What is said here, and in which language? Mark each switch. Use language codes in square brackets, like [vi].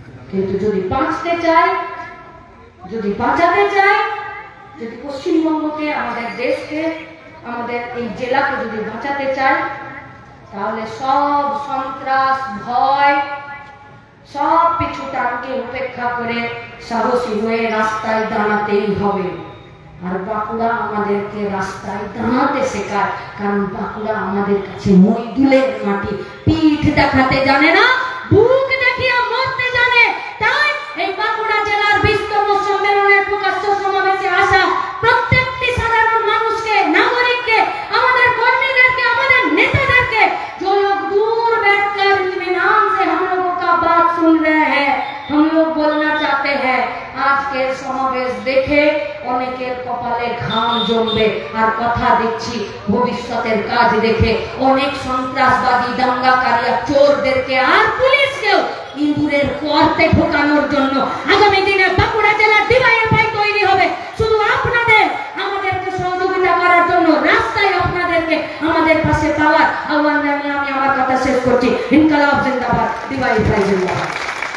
[bn] কিন্তু যদি বাঁচতে চাই, যদি বাঁচাতে চাই, যদি পশ্চিমবঙ্গকে আমাদের দেশকে আমাদের এই জেলাকে যদি বাঁচাতে চাই তাহলে সব সন্ত্রাস ভয় সব পিছুটাকে উপেক্ষা করে সাহসী হয়ে রাস্তায় দাঁড়াতেই হবে। আর বাঁকুড়া আমাদেরকে রাস্তায় দাঁড়াতে শেখায়, কারণ বাঁকুড়া আমাদের কাছে মইদুলের মাটি। পিঠ দেখাতে জানে না, বুক দেখিয়ে মরতে জানে। তাই এই বাঁকুড়া জেলার 20তম সম্মেলনের প্রকাশ্য সমাবেশে আসা প্রত্যেকটি সাধারণ মানুষকে, নাগরিককে, আমাদের কর্মীদেরকে, আমাদের নেতাদেরকে, [hi] जो लोग दूर बैठकर इत्मीनान से हम लोगों का बात सुन रहे हैं, हम लोग बोलना चाहते हैं आज के समावेश देखे [bn] অনেকের কপালে ঘাম জমবে। আর কথা দিচ্ছি ভবিষ্যতের কাজ দেখে অনেক সন্ত্রাসবাদী দাঙ্গাকারী আর চোরদেরকে আর পুলিশকেও ইঁদুরের গর্তে ঢোকানোর জন্য আগামী দিনে বাঁকুড়া জেলার ডিওয়াইএফআই তৈরি হবে। শুধু আপনাদের আমাদেরকে সহযোগিতা করার জন্য রাস্তায় আপনাদেরকে আমাদের পাশে পাওয়ার আহ্বান জানিয়ে আমি আমার কথা শেষ করছি। ইনকালাব জিন্দাবাদ, ডিওয়াইএফআই জিন্দাবাদ।